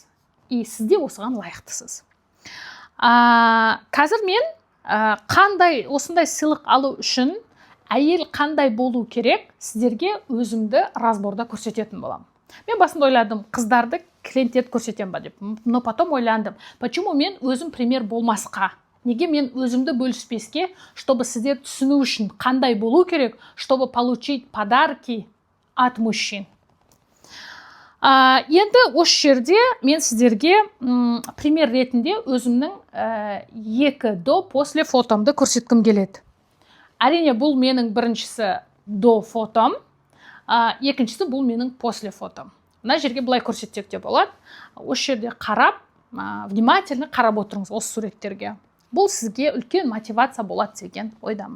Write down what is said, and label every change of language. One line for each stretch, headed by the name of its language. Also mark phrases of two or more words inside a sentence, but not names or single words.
Kazakh: И сізде осыған лайықтысыз. Қазір мен қандай осындай сыйлық алу үшін әйел қандай болу керек, сіздерге өзімді разборда көрсететін болам. Мен басында ойладым, қыздарды клиенттерді көрсетем ба деп.
Russian: Но потом
Kazakh: ойландым, почему мен өзім пример болмасқа? Неге мен өзімді бөліспеске, чтобы сіздер түсіну үшін қандай болу керек,
Russian: чтобы получить подарки от мужчин.
Kazakh: Енді осы жерде мен сіздерге пример ретінде өзімнің 2
Russian: до после
Kazakh: фотомды көрсеткім келеді. Әрине, бұл менің біріншісі до фотом, екіншісі бұл менің после фотом. Мына жерге былай көрсетсек те болады. Осы жерде қарап, внимательно қарап отырыңыз осы суреттерге. Бұл сізге үлкен мотивация болады деген ойдамын.